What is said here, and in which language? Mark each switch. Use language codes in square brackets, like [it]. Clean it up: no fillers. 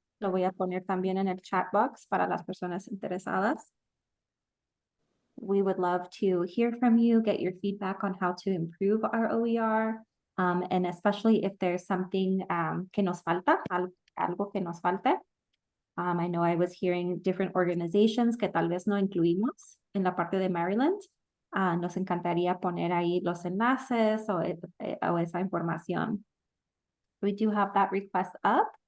[es] Lo voy a poner también en el chat box para las personas interesadas. [en] We would love to hear from you, get your feedback on how to improve our OER, and especially if there's something [es] que nos falta, algo que nos falte. [en] I know I was hearing different organizations [es] que tal vez no incluimos en la parte de Maryland. Nos encantaría poner ahí los enlaces o esa información. [en] We do have that request up.